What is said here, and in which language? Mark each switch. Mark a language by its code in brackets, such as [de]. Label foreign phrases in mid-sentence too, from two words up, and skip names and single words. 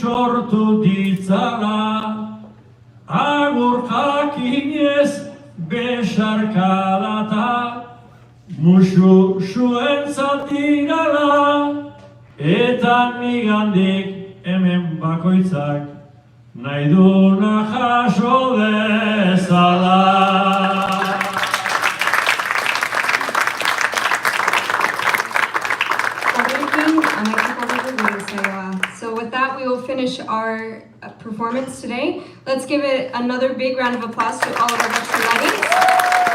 [eu] sortu ditzala, agur jakinez besarkadata, musu zuen zatirala, eta nigandik hemen bakoitzak nahi duna jaso dezala. [en] So with that, we will finish our performance today. Let's give it another big round of applause to all of our Dutch ladies.